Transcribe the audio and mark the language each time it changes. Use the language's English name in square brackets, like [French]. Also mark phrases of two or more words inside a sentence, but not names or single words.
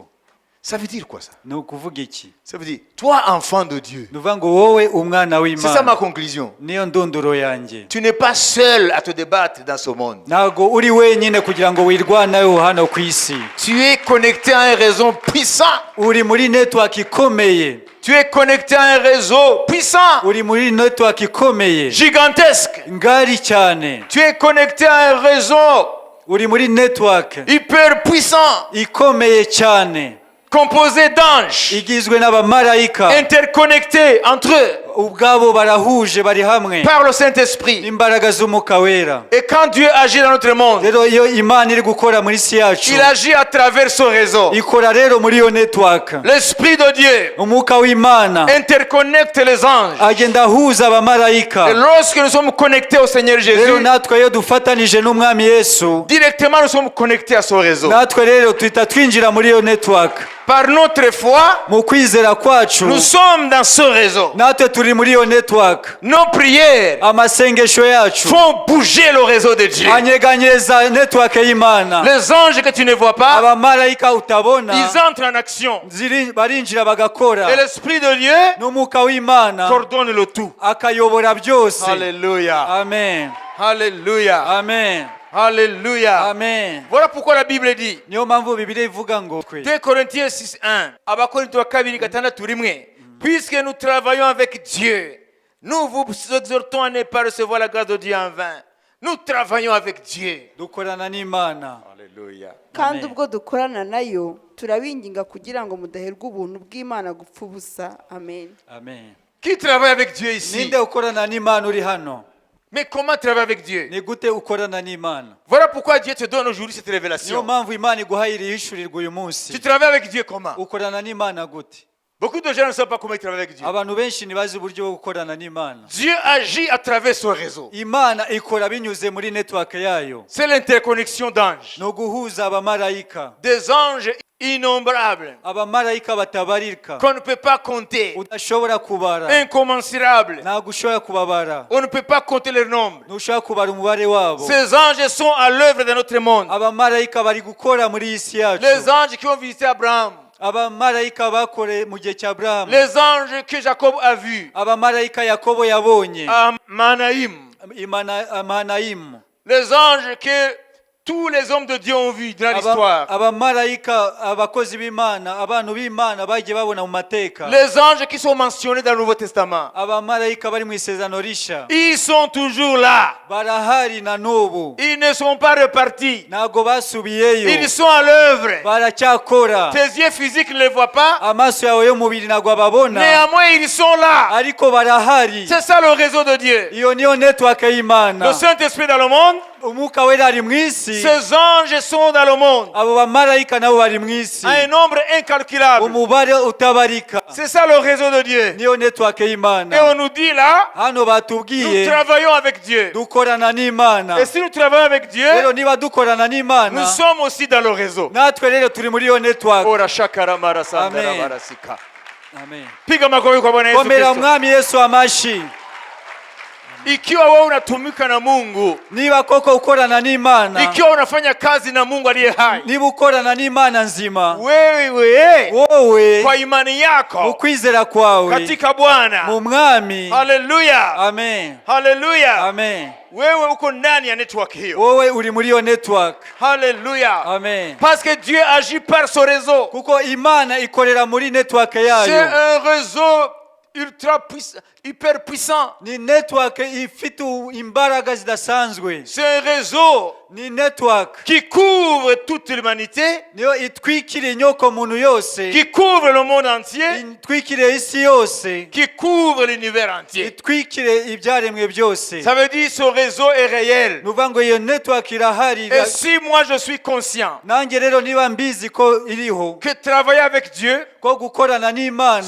[French] Ça veut dire quoi ça? [Kinyarwanda] Ni ukuvuga iki? [French] Ça veut dire, toi enfant de Dieu. [Kinyarwanda] Ni ukuvuga ngo wowe umwana [French] C'est ça ma [Kinyarwanda] w'Imana. [French] conclusion. [Kinyarwanda] Niyo ndunduro yanjye. [French] Tu n'es pas seul à te débattre dans ce monde. [Kinyarwanda] Ntabwo uri wenyine kugira ngo wirwaneho hano ku isi. [French] Tu es connecté à un réseau puissant. [Kinyarwanda] Uri muri network ikomeye. [French] Tu es connecté à un réseau puissant, [Kinyarwanda] Uri muri network ikomeye. [French] gigantesque. [Kinyarwanda] Ngari cyane. [French] Tu es connecté à un réseau [Kinyarwanda] Uri muri network [French] hyper puissant, [Kinyarwanda] ikomeye cyane. [French] composé d'anges, [Kinyarwanda] Igizwe n'abamarayika. [French] interconnectés entre eux [Kinyarwanda] Ubwabo barahuje bari hamwe. [French] par le Saint-Esprit. [Kinyarwanda] Imbaraga z'umwuka wera. [French] Et quand Dieu agit dans notre monde, [Kinyarwanda] Rero iyo Imana iri gukora muri isi yacu, [French] il agit à travers ce réseau. [Kinyarwanda] ikora rero muri iyo network. [French] L'Esprit de Dieu [Kinyarwanda] Umwuka w'Imana [French] interconnecte les anges. [Kinyarwanda] agenda ahuza [French] Et [Kinyarwanda] abamarayika. [French] lorsque nous sommes connectés au Seigneur [Kinyarwanda] Rero [French] Jésus, [Kinyarwanda] natwe iyo dufatanije n'umwami Yesu, [French] directement nous sommes connectés à ce réseau. [Kinyarwanda] natwe rero tuhita twinjira muri iyo network. [French] Par notre foi, [Kinyarwanda] Mu kwizera kwacu [French] nous sommes dans ce réseau. [Kinyarwanda] natwe turi muri iyo network. [French] Nos prières [Kinyarwanda] Amasengesho yacu [French] font bouger le réseau de Dieu. [Kinyarwanda] anyeganyeza network y'Imana. [French] Les anges que tu ne vois pas, [Kinyarwanda] Abamarayika utabona [French] ils entrent en action. [Kinyarwanda] barinjira bagakora. [French] Et l'Esprit de Dieu [Kinyarwanda] N'umwuka w'Imana [French] coordonne le tout. [Kinyarwanda] akayobora byose. [French] Alléluia. [Kinyarwanda] Amen. [French] Alléluia. [Kinyarwanda] Amen. [French] Alléluia. [Kinyarwanda] Amen. [French] Voilà pourquoi la Bible dit, [Kinyarwanda] Niyo mpamvu Bibiliya ivuga ngo [French] 2 Corinthiens 6:1, Abakorinto 2:6, puisque nous travaillons avec Dieu, nous vous exhortons à ne pas recevoir la grâce de Dieu en vain. Nous travaillons avec Dieu. [Kinyarwanda] dukorana n'Imana. [French] Alléluia. [Kinyarwanda] kandi Amen. ubwo dukorana nayo turabinginga kugira ngo mudaherwa ubuntu bw'Imana gupfa ubusa. Amen. Amen. [French] Qui travaille avec Dieu ici? [Kinyarwanda] Ninde ukorana n'Imana uri hano? [French] Mais comment travailler avec Dieu? [Kinyarwanda] Ni gute ukorana n'Imana? [French] Voilà pourquoi Dieu te donne aujourd'hui cette [Kinyarwanda] Niyo [French] révélation. [Kinyarwanda] mpamvu Imana iguhaye iri hishurirwa uyu munsi. [French] Tu travailles avec Dieu comment? [Kinyarwanda] Ukorana n'Imana gute? [French] Beaucoup de gens ne savent pas comment ils travaillent avec Dieu. [Kinyarwanda] Abantu benshi ntibazi uburyo bwo gukorana n'Imana. [French] Dieu agit à travers son réseau. [Kinyarwanda] Imana ikora binyuze muri network yayo. [French] C'est l'interconnexion d'anges. [Kinyarwanda] Ni uguhuza abamarayika. [French] Des anges innombrables [Kinyarwanda] Abamarayika batabarika. [French] qu'on ne peut pas compter. [Kinyarwanda] Udashobora kubara. [French] Incommensurables. [Kinyarwanda] Ntabwo ushobora kubabara. [French] On ne peut pas compter leur nombre. [Kinyarwanda] Ntushobora kubara umubare wabo. [French] Ces anges sont à l'œuvre dans notre monde. [Kinyarwanda] Abamarayika bari gukora muri iyi si yacu. [French] Les anges qui ont visité Abraham. [Kinyarwanda] Abamarayika bakore mu gihe cya Aburahamu. [French] Les anges que Jacob a vus [Kinyarwanda] Abamarayika Yakobo yabonye. [French] à Manaïm. [Kinyarwanda] Mahanayimu. [French] Les anges que tous les hommes de Dieu ont vus dans l'histoire. [Kinyarwanda] Abamarayika abakozi b'Imana, abantu b'Imana bagiye babona mu mateka. [French] Les anges qui sont mentionnés dans le Nouveau Testament. [Kinyarwanda] Abamarayika bari mu isezerano rishya. [French] Ils sont toujours là. [Kinyarwanda] Barahari na n'ubu. [French] Ils ne sont pas repartis. [Kinyarwanda] Ntabwo basubiyeyo. [French] Ils sont à l'œuvre. [Kinyarwanda] Baracyakora. [French] Tes yeux physiques ne les voient pas. [Kinyarwanda] Amaso yawe y'umubiri ntabwo ababona. [French] Néanmoins, ils sont là. [Kinyarwanda] Ariko barahari. [French] C'est ça le réseau de Dieu. [Kinyarwanda] Iyo niyo network y'Imana. [French] Le Saint-Esprit dans le monde. [Kinyarwanda] umwuka wera ari mu isi, [French] Ces anges sont dans le monde. [Kinyarwanda] abo bamarayika nabo bari mu isi, [French] À un nombre incalculable. [Kinyarwanda] umubare utabarika. [French] C'est ça le réseau de Dieu. [Kinyarwanda] Niyo network [French] Et [Kinyarwanda] y'Imana. [French] on nous dit là, [Kinyarwanda] Hano [French] nous [Kinyarwanda] batubwiye [French] travaillons avec Dieu. [Kinyarwanda] dukorana n'Imana. [French] Et si nous travaillons avec Dieu, [Kinyarwanda] Rero niba dukorana [French] nous [Kinyarwanda] n'Imana, [French] sommes aussi dans le réseau. [Kinyarwanda] natwe rero turi muri iyo network. Ora shakaramara sandara Amen. barasika. Amen. [Swahili] Piga makofi kwa Bwana Yesu [Kinyarwanda] Komera [Swahili] Kristo. [Kinyarwanda] umwami Yesu amashi. [Swahili] Ikiwa wewe unatumika na Mungu, [Kinyarwanda] Niba koko ukorana n'Imana, [Swahili] ikiwa unafanya kazi na Mungu aliye hai, [Kinyarwanda] niba ukorana n'Imana nzima, [Swahili] wewe [Kinyarwanda] wowe [Swahili] kwa imani yako [Kinyarwanda] ukwizera kwawe [Swahili] katika Bwana. [Kinyarwanda] mu mwami. [Swahili] Haleluya. [Kinyarwanda] Amen. [Swahili] Haleluya. [Kinyarwanda] Amen. [Swahili] Wewe uko ndani ya network hiyo. [Kinyarwanda] Wowe uri muri iyo network. [Swahili] Haleluya. [Kinyarwanda] Amen. [French] Parce que Dieu agit par ce réseau. [Kinyarwanda] Kuko Imana ikorera muri network [French] C'est [Kinyarwanda] yayo. [French] un réseau ultra puissant, hyper puissant. [Kinyarwanda] Ni network ifite imbaraga zidasanzwe. [French] C'est un réseau [Kinyarwanda] Ni network [French] qui couvre toute l'humanité, [Kinyarwanda] niyo itwikiriye inyoko muntu yose, [French] qui couvre le monde entier, [Kinyarwanda] itwikiriye isi yose, [French] qui couvre l'univers entier. [Kinyarwanda] itwikiriye ibyaremwe byose. [French] Ça veut dire ce réseau est réel. [Kinyarwanda] Nuvuga ngo iyo network irahari. [French] Et si moi je suis conscient [Kinyarwanda] Nanjye rero niba mbizi ko iriho, [French] que travailler avec Dieu [Kinyarwanda] ko gukorana n'Imana